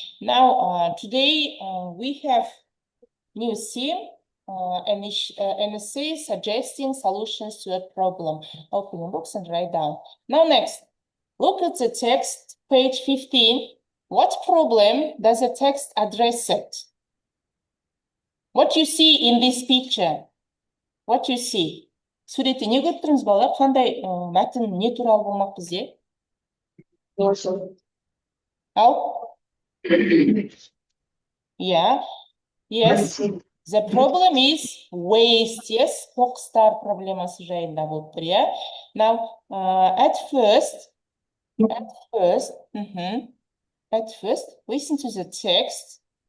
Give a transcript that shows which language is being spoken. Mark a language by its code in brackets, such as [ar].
[en] Now, today we have new theme, an essay suggesting solutions to a problem. Open your books and write down. Now next, look at the text, page 15. What problem does the text address it? What you see in this picture? What you see? [kk] Суретте не көріп тұрмыз балалар? Қандай мәтін не туралы болмақ бізде? Ау? [en] Yeah. Yes. The problem is waste. Yes. [kk] Қоқыстар проблемасы жайында болып тұр, yeah? [en] Now, at first, listen to the text.